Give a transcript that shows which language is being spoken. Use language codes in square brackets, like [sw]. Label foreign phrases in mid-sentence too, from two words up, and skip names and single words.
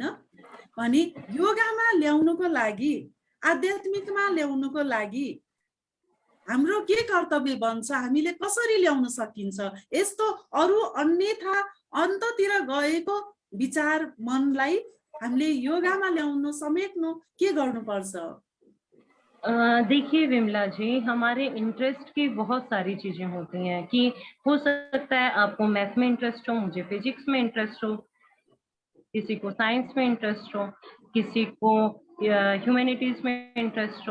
[ne] भने योगामा ल्याउनुको लागि, आध्यात्मिकमा ल्याउनुको लागि हाम्रो के कर्तव्य बन्छ, हामीले कसरी ल्याउन सकिन्छ? यस्तो अरू अन्यथा अन्ततिर गएको विचार मनलाई हामीले योगामा ल्याउनु, समेट्नु के गर्नुपर्छ? [hi] देखिए विमला जी, हमारे इंटरेस्ट की बहुत सारी चीजें होती हैं कि हो सकता है आपको मैथ में इंटरेस्ट हो, मुझे फिजिक्स में इंटरेस्ट हो, किसी को साइंस में इंटरेस्ट हो, किसी को ह्यूमैनिटीज में इंटरेस्ट हो।